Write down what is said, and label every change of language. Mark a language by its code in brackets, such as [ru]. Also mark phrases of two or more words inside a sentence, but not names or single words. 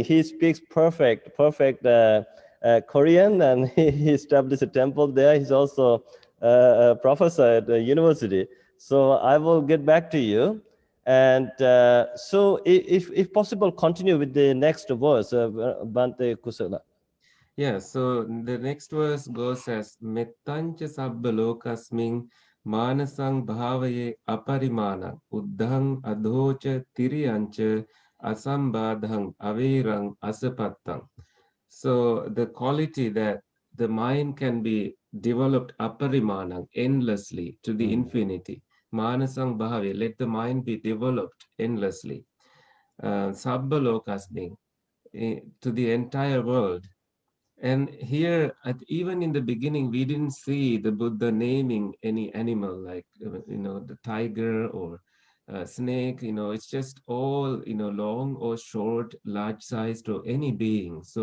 [en] He speaks perfect Korean, and he established a temple there. He's also a professor at the university. So I will get back to you. And so if possible, continue with the next verse, Bhante Kusala. Yeah, so the next verse goes as [pi] Mettancha sabba lokasming manasang bhavaye aparimana uddhang adhocha tiriyancha asambadhang avirang asapattam. [en] So the quality that the mind can be developed aparimanang, endlessly, to the infinity. [pi] Manasang bhave, [en] let the mind be developed endlessly. [pi] Sabba lokasming, [en] to the entire world. And here, even in the beginning, we didn't see the Buddha naming any animal like, the tiger or snake. It's just all, long or short, large sized or any being.